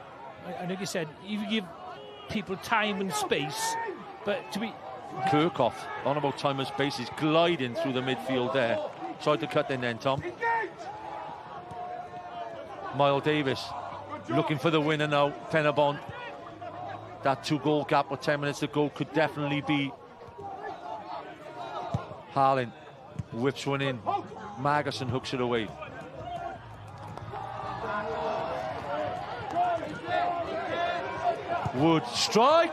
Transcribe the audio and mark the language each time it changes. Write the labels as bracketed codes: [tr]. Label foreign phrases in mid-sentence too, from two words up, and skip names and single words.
[en] I think you said, you give people time and space, but to be... Kirchhoff, on about time and space, is gliding through the midfield there. Tried to cut in then, Tom. Miles Davis looking for the winner now. Pen-y-bont. That 2-goal gap with 10 minutes to go could definitely be. Harlan whips one in. Magason hooks it away. Wood strike.